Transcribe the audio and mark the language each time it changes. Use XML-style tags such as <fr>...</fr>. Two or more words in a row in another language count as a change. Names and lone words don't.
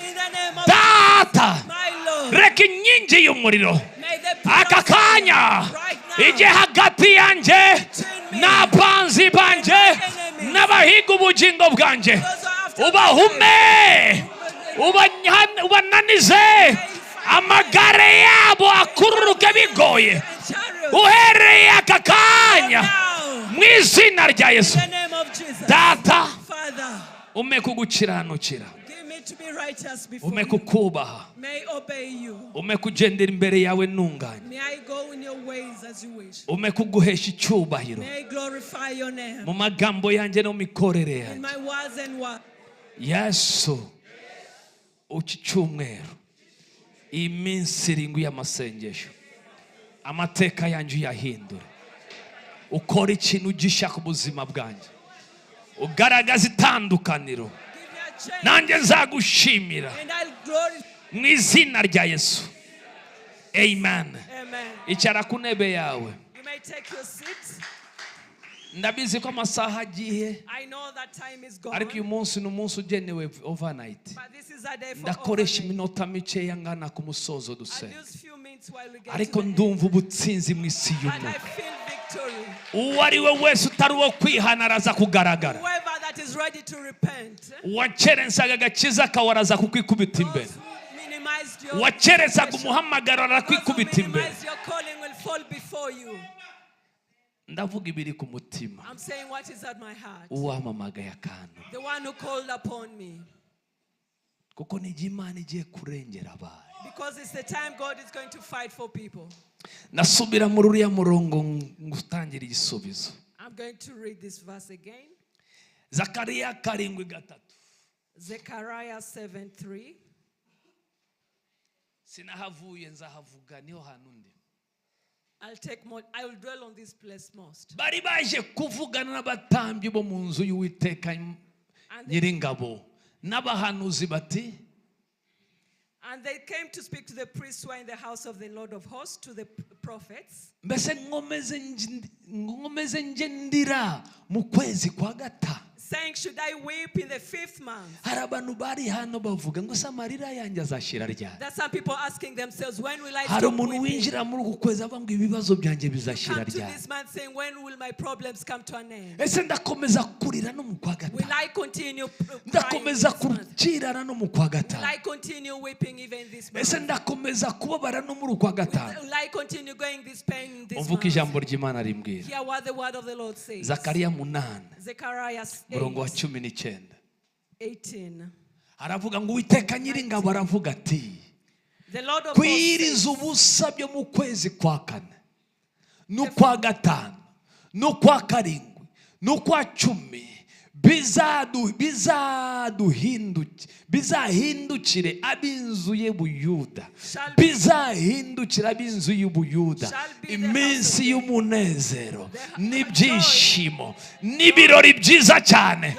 <rw>Data, reka inkingi y'umuriro aka kanya ijye hagati yanjye n'abanzi banjye n'abahiga ubugingo bwanjye, ubahume, ubananize, amagare yabo akururuke bigoye uhereye aka kanya mu izina rya Yesu. Data, ume kugukiranukira,</rw> <en>to be righteous before</en> <rw>ume</rw> <en>you.</en> <rw>kukubaha,</rw> <en>May I obey you.</en> <rw>ume kugendera imbere yawe ntunganye,</rw> <en>May I go in your ways as you wish.</en> <rw>ume kuguhesha icyubahiro</rw> <en>May I glorify your name</en> <rw>mu magambo yanjye no mu mikorere</rw> <en>in</en> <rw>yanjye.</rw> <en>my words and words.</en> <rw>Yesu, iki cyumweru, iyi minsi irindwi y'amasengesho, amateka yanjye uyahindure, ukora ikintu gishya ku buzima bwanjye, ugaragaza itandukaniro,</rw> <en>Give me a change</en> <rw>nanjye nzagushimira</rw> <en>and I'll glorify.</en> <rw>mu izina rya Yesu. Amen. Amen. Icara ku ntebe yawe.</rw> <en>You may take your seat.</en> <rw>Ndabizi ko amasaha agiye,</rw> <en>I know that time is gone.</en> <rw>ariko uyu munsi ni umunsi ugenewe overnight.</rw> <en>But this is a day for</en> <rw>Ndakoresha</rw> <en>overnight.</en> <rw>iminota mikeya ngana ku musozo</rw> <en>I'll</en> <rw>dusenga,</rw> <en>use few minutes while we get</en> <rw>ariko</rw> <en>to the end.</en> <rw>ndumva ubutsinzi mu isi</rw> <en>But I</en> <rw>y'umuntu.</rw> <en>feel victory.</en> <rw>Uwo ari we wese utari uwo kwihana araza kugaragara,</rw> <en>Whoever that is ready to repent,</en> <rw>uwakerensaga agakiza kawe araza kukwikubita imbere,</rw> <en>those who minimized your</en> <rw>uwakerensaga</rw> <en>salvation,</en> <rw>umuhamagaro</rw> <en>those who</en> <rw>arakwikubita imbere.</rw> <en>minimized your calling will fall before you.</en> <rw>Ndavuga ibiri ku mutima,</rw> <en>I'm saying what is at my heart.</en> <rw>uwamamagaye akantu,</rw> <en>The one who called upon me.</en> <rw>kuko nijya Imana igiye kurengera abantu.</rw> <en>Because it's the time God is going to fight for people.</en> <rw>Nasubira muri uriya murongo ngutangira igisubizo.</rw> <en>I'm going to read this verse again.</en> <rw>Zakariya 7:3.</rw> <en>Zechariah 7:3.</en> <rw>Sinahavuye nzahavuga niho hantu ndi.</rw> <en>I will dwell on this place most.</en> <rw>Bari baje kuvugana n'abatambyi bo mu nzu y'Uwiteka Nyiringabo n'abahanuzi bati,</rw> <en>And they came to speak to the priests who are in the house of the Lord of hosts, to the prophets.</en> <rw>mbese nkomeze nje ndira mu kwezi kwa gata.</rw> <en>Saying, should I weep in the 5th month?</en> <rw>Hari abantu bari hano bavuga ngo samarira yanjye azashira ryari.</rw> <en>That's some people asking themselves, when will I</en> <rw>Hari</rw> <en>stop</en> <rw>umuntu</rw> <en>weeping?</en> <rw>winjira muri uku kwezi avuga ngo ibibazo byanjye bizashira</rw> <en>Come to</en> <rw>ryari.</rw> <en>this month saying, when will my problems come to an end?</en> <rw>Ese ndakomeza kurira no mu kwa</rw> <en>Will</en> <rw>gata.</rw> <en>I continue crying</en> <rw>Ndakomeza</rw> <en>this month?</en> <rw>kukirana no mu kwa</rw> <en>Will</en> <rw>gata.</rw> <en>I continue weeping even this</en> <rw>Ese</rw> <en>month?</en> <rw>ndakomeza kubabara no muri kwa gata.</rw> <en>Will I continue going this pain this</en> <rw>Uvuka</rw> <en>month?</en> <rw>ijambo ry'Imana rimbwira.</rw> <en>Hear what the word of the Lord says.</en> <rw>Zakariya 8</rw> <en>Zechariah</en> <rw>murongo wa 8:18. 19. Aravuga ngo Uwiteka Nyiringabo aravuga ati,</rw> <en>The Lord of</en> <rw>kwiriza ubusa byo mu kwezi kwa kane n'ukwa gatanu n'ukwa karindwi n'ukwa cumi bizahindukire ab'inzu y'Ubuyuda, bizahindukira ab'inzu y'Ubuyuda iminsi y'umunezero n'ibyishimo n'ibirori byiza cyane.</rw>